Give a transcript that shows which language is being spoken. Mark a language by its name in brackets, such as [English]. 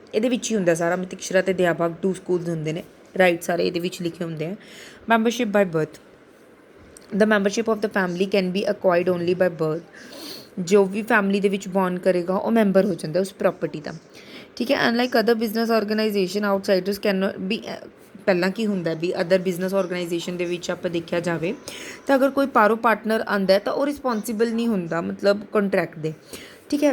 [Punjabi] ਇਹਦੇ ਵਿੱਚ ਹੀ ਹੁੰਦਾ ਸਾਰਾ, ਮਿਤਿਕਸ਼ਰਾ ਅਤੇ ਦਇਆ ਭਾਗ 2 ਸਕੂਲਸ ਹੁੰਦੇ ਨੇ, ਰਾਈਟ ਸਾਰੇ ਇਹਦੇ ਵਿੱਚ ਲਿਖੇ ਹੁੰਦੇ ਆ। [English] Membership by birth, the membership of the family can be acquired only by birth. [Punjabi] ਜੋ ਵੀ ਫੈਮਿਲੀ ਦੇ ਵਿੱਚ ਬੌਰਨ ਕਰੇਗਾ ਉਹ ਮੈਂਬਰ ਹੋ ਜਾਂਦਾ ਉਸ ਪ੍ਰੋਪਰਟੀ ਦਾ। ਠੀਕ ਹੈ। [English] Unlike other business organisation outsiders can not be. [Punjabi] ਪਹਿਲਾਂ ਕੀ ਹੁੰਦਾ ਵੀ ਅਦਰ ਬਿਜ਼ਨਸ ਆਰਗੇਨਾਈਜੇਸ਼ਨ ਦੇ ਵਿੱਚ ਆਪਾਂ ਦੇਖਿਆ ਜਾਵੇ ਤਾਂ ਅਗਰ ਕੋਈ ਪਾਰੋ ਪਾਰਟਨਰ ਆਉਂਦਾ ਤਾਂ ਉਹ ਰਿਸਪੋਂਸੀਬਲ ਨਹੀਂ ਹੁੰਦਾ, ਮਤਲਬ ਕੰਟਰੈਕਟ ਦੇ। ਠੀਕ ਹੈ।